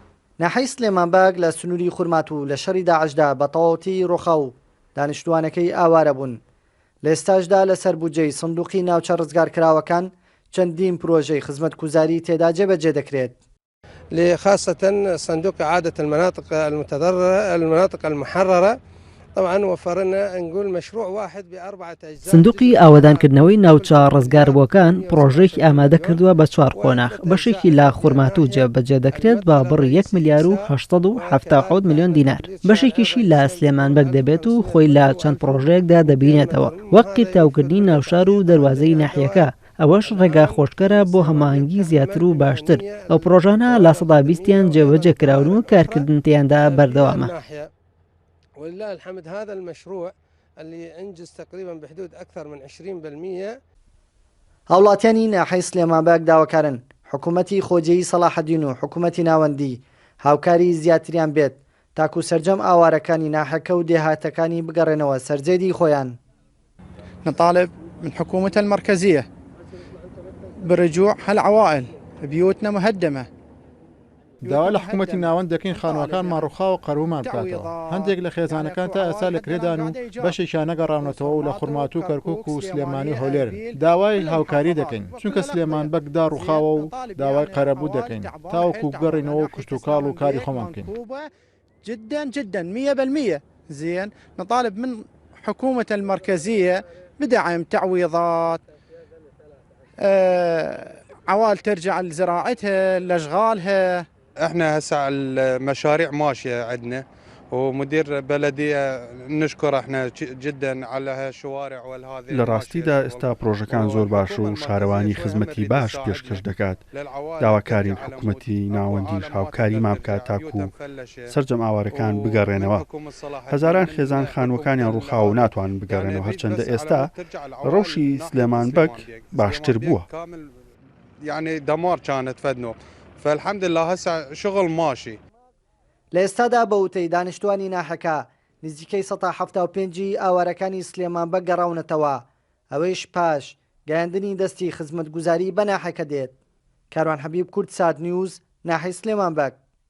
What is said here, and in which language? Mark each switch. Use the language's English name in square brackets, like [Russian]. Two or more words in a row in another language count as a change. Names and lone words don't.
[Central Kurdish] ناحەی سلێمانبەگ لە سنووری خورمات و لە شەڕی داعشدا بە تەواوەتی ڕۆخا و دانیشتوانەکەی ئاوارە بوون. لە ئێستاشدا لەسەر بودجەی سندوقی ناوچە ڕزگارکراوەکان چەندین پرۆژەی خزمەتگوزاری تێدا جێبەجێ دەکرێت. [Arabic] خاصة صندوق إعادة المناطق المتضررة المناطق المحررة. طبعا وفرنا نقول مشروع واحد بأربعة أجزاء. [Central Kurdish] صندوقی ئاوادانکردنەوەی ناوچە ڕزگاربووەکان پرۆژێکی ئامادە کردووە بە 4 قۆناغ. بەشێکی لا خورمات و جێبەجێ دەکرێت بە بڕی 1 ملیار و 877 میلیۆن دینار. بەشێکیشی لە سلێمانبەگ دەبێت و خۆی لە چەند پرۆژەیەکدا دەبینێتەوە، وەک قیرتاوکردنی ناوشار و دەواازەی ناحیەکە. ئەوەش ڕێگا خۆشکەرە بۆ هەماهەنگی زیاتر و باشتر. ئەو پرۆژانە لە 120یان جێبەجێ کراون و کارکردن تیاندا بەردەوامە. [Arabic] ولله الحمد هذا المشروع اللي انجز تقريبا بحدود اكثر من 20%. [Central Kurdish] هاوڵاتیانی ناحەی سلێمانبەگ داواکارن حکوومەتی خۆجێی سەلاحەدین و حکوومەتی ناوەندی هاوکاری زیاتریان بێت تاکو سەرجەم ئاوارەکانی ناحەکە و دێهاتەکانی بگەڕێنەوە سەرجێری خۆیان. [Arabic] نطالب من حكومة المركزية برجوع هالعوائل بيوتنا مهدمة. [Central Kurdish] داوا لە حکوومەتی ناوەند دەکەین خانووەکانمان ڕووخا و قەرومان بکاتەوە. هەندێک لە خێزانەکان تا ئێستا لە کرێدان و بەشێکیان نەگەڕاونەتەوە و لە خورمات و کەرکووک و سلێمانی هەولێرن. داوای هاوکاری دەکەین چونکە سلێمانبەگدا ڕووخاوە و داوای قەرەبوو دەکەین تاوەکو بگەڕینەوە کشتوکاڵ و کاری خۆمان بکەین. [Arabic] جدا جدا 100% زين. نطالب من حكومة المركزية بدعم تعويضات، عوائل ترجع لزراعتها لاشغالها. احنا هسه المشاريع ماشيه عندنا ومدير بلديه نشكر احنا جدا على هالشوارع والهذه. [Central Kurdish] لە ڕاستیدا ئێستا پرۆژەکان زۆر باش و شارەوانی خزمەتی باش پێشکەش دەکات. داواکارین حکوومەتی ناوەندیش هاوکاریمان بکات تاکو سەرجەم ئاوارەکان بگەڕێنەوە. هەزاران خێزان خانووەکانیان ڕووخا و ناتوان بگەڕێنەوە، هەرچەندە ئێستا ڕەوشی سلێمانبەگ باشتر بووە. [Arabic] يعني دمار كانت فدنو فالحمد لله هسه شغل ماشي. [Central Kurdish] لە ئێستادا بە وتەی دانیشتوانی ناحەکە نزیکەی 175 ئاوارەکانی سلێمانبەگ گەڕاونەتەوە، ئەوەیش پاش گەیاندنی دەستی خزمەتگوزاری بە ناحەکە دێت. کاروان حەبیب، کورد سات نیوز، ناحەی سلێمانبەگ.